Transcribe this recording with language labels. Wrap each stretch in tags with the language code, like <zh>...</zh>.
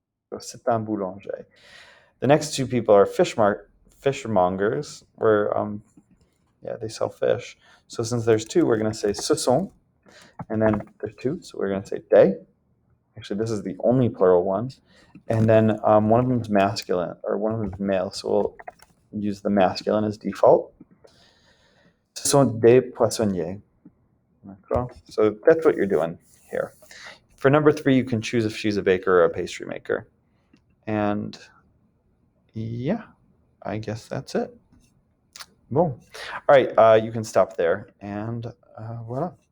<en>So</en> <fr>c'est un boulanger.</fr> <en>The next two people are fishmongers, where they sell fish. So since there's 2, we're going to say</en> <fr>ce sont,</fr> <en>and then there's 2, so we're going to say des. Actually, this is the only plural one. And then one of them is masculine, or one of them is male, so we'll use the masculine as default.</en> <fr>Ce sont des poissonniers.</fr> <en>So that's what you're doing here. For number 3, you can choose if she's a baker or a pastry maker. And yeah, I guess that's it. Boom. All right, you can stop there, and voila.</en>